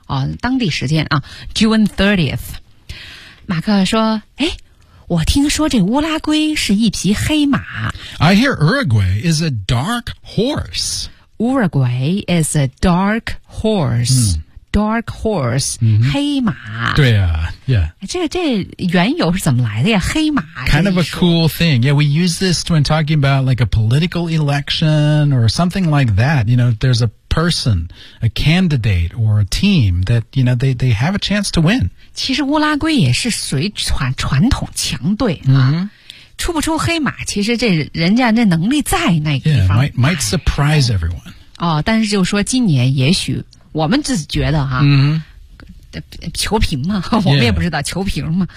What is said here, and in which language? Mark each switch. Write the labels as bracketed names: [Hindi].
[Chinese] 哦、当地时间啊 June 30th 马克说诶我听说这乌拉圭是一匹黑马 [English] I hear Uruguay is a dark horse Uruguay is a dark horse、 mm. Dark horse,、 mm-hmm. [Chinese] 黑马。对啊 yeah. 这缘由是怎么来的呀黑马。 [English] Kind of a cool thing. Yeah, we use this when talking about like a political election or something like that. You know, there's a person, a candidate or a team that, you know, they have a chance to win. [Chinese] 其实乌拉圭也是属于传统强队、啊。嗯、 mm-hmm.。出不出黑马其实这人家那能力在那个地方。 [English] Yeah, might surprise everyone. [Chinese] 哦但是就说今年也许。我们只是觉得哈、 mm-hmm. 球评嘛我们也不知道、yeah. 球评嘛、